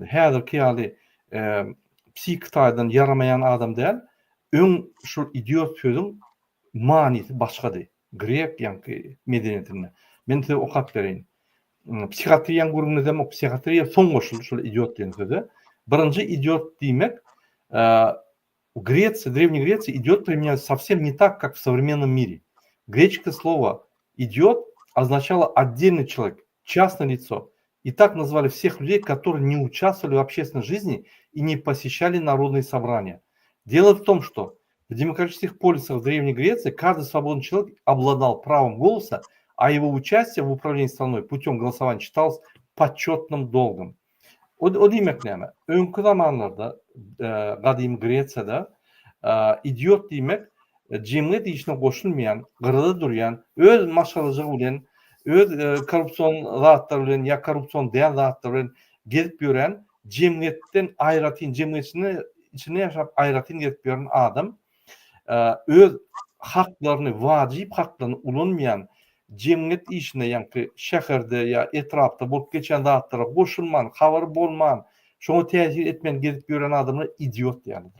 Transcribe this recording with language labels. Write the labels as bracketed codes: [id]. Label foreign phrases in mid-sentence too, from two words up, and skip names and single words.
[tk] Häzirki ýaly psihikadan yaramayan adam däl, öň şu idiot sözüň manisi başgadyr. Grek ýa-ni medeniyetinde. Men size okap bereyim. Psihiatriýanyň gurulmada o psihiatriýa soň goşuldy şu idiot diýen söze. Birinji idiot diýmek [ru] Греция, Древней Греции, идиот применялся совсем не так, как в современном мире. Греческое слово «идиот» означало отдельный человек, частное лицо. И так назвали всех людей, которые не участвовали в общественной жизни и не посещали народные собрания. Дело в том, что в демократических полисах Древней Греции каждый свободный человек обладал правом голоса, а его участие в управлении страной путем голосования считалось почетным долгом. [tk] O demek näme? Öňkü zamanlarda gadymy Greçiýada idiot diýmek jemgyýet işine goşulmayan, gyrda durýan, öz maşgalyjygy bilen, öz korrupsiýon zatları bilen ýa korrupsiýon däl zatları bilen gezip ýören, jemgyýetden aýratyn, jemgyýetini içine ýaşap aýratyn gezip ýören adam öz haklaryny, wajyp haklaryny ulanmayan jemgyýet işine ýa-ni şäherde ýa etrapda bolup geçen zatlara goşulman, habary bolman, şoňa täsir etmen gezip ýören adamlar idiot diýerler.